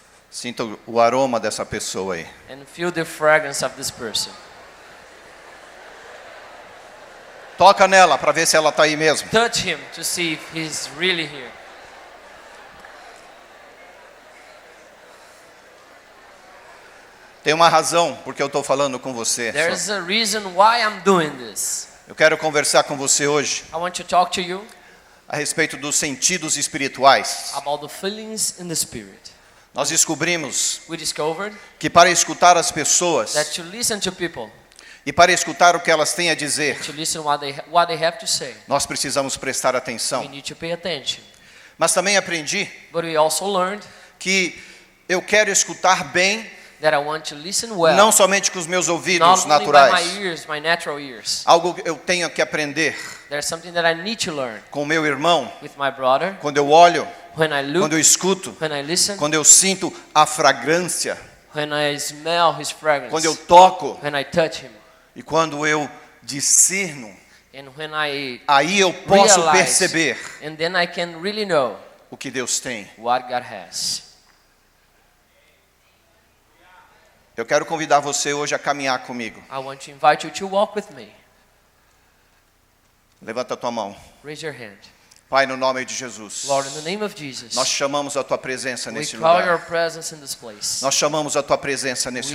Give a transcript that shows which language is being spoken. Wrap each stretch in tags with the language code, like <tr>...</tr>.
<pt>Sinta o aroma dessa pessoa aí.</pt> <en>And feel the fragrance of this person.</en> <pt>Toca nela para ver se ela está aí mesmo.</pt> <en>Touch him to see if he's really here.</en> <pt>Tem uma razão porque eu estou falando com você.</pt> <en>There's a reason why I'm doing this.</en> <pt>Eu quero conversar com você hoje</pt> <en>I want to talk to you</en> <pt>a respeito dos sentidos espirituais.</pt> <en>about the feelings in the spirit.</en> <pt>Nós descobrimos</pt> <en>We discovered</en> <pt>que para escutar as pessoas</pt> <en>that to listen to people,</en> <pt>e para escutar o que elas têm a dizer,</pt> <en>to listen what they have to say,</en> <pt>nós precisamos prestar</pt> <en>we</en> <pt>atenção.</pt> <en>need to pay attention.</en> <pt>Mas também aprendi</pt> <en>But we also learned</en> <pt>que eu quero escutar bem,</pt> <en>that I want to listen well,</en> <pt>não somente com os meus ouvidos</pt> <en>not only by my</en> <pt>naturais.</pt> <en>ears, my natural ears.</en> <pt>Algo que eu tenho que aprender</pt> <en>There's something that I need to learn</en> <pt>com o meu irmão,</pt> <en>with my brother.</en> <pt>quando eu olho,</pt> <en>When I look,</en> <pt>quando eu escuto,</pt> <en>when I listen,</en> <pt>quando eu sinto a fragrância,</pt> <en>when I smell his fragrance,</en> <pt>quando eu toco</pt> <en>when I touch him,</en> <pt>e quando eu discerno,</pt> <en>and when I</en> <pt>aí eu posso</pt> <en>realize,</en> <pt>perceber</pt> <en>and then I can really know</en> <pt>o que Deus tem.</pt> <en>what God has.</en> <pt>Eu quero convidar você hoje a caminhar comigo.</pt> <en>I want to invite you to walk with me.</en> <pt>Levanta a tua mão.</pt> <en>Raise your hand.</en> <pt>Pai, no nome de Jesus,</pt> <en>Lord, in the name of Jesus,</en> <pt>nós chamamos a tua presença</pt> <en>we</en> <pt>nesse</pt> <en>call your</en> <pt>lugar.</pt> <en>presence in this place.</en> <pt>Nós chamamos a tua presença nesse</pt>